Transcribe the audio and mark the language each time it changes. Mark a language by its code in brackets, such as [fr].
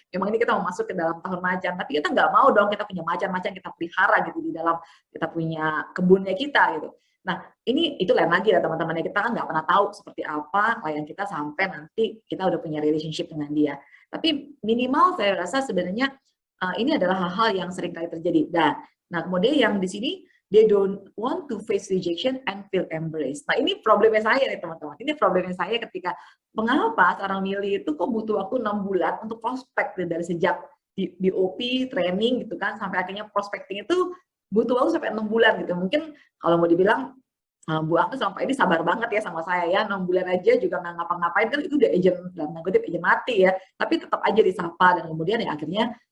[id] Memang ini kita mau masuk ke dalam tahun macan, tapi kita nggak mau dong kita punya macan-macan kita pelihara gitu di dalam kita punya kebunnya kita gitu. Nah itu lain lagi ya teman-teman ya, kita kan nggak pernah tahu seperti apa klien kita sampai nanti kita udah punya relationship dengan dia. Tapi minimal saya rasa sebenarnya ini adalah hal-hal yang sering kali terjadi. Nah kemudian yang di sini [en] they don't want to face rejection and feel embraced. [id] Nah ini problemnya saya nih teman-teman. Ini problemnya saya ketika mengapa seorang milih itu kok butuh waktu 6 bulan untuk prospek dari sejak BOP, training gitu kan, sampai akhirnya prospecting itu butuh waktu sampai 6 bulan gitu. Mungkin kalau mau dibilang Bu Agnes sampai ini sabar banget ya sama saya ya, 6 bulan aja juga nggak ngapa-ngapain kan, itu udah agent dalam kutip agent mati ya, tapi tetap aja disapa dan kemudian ya akhirnya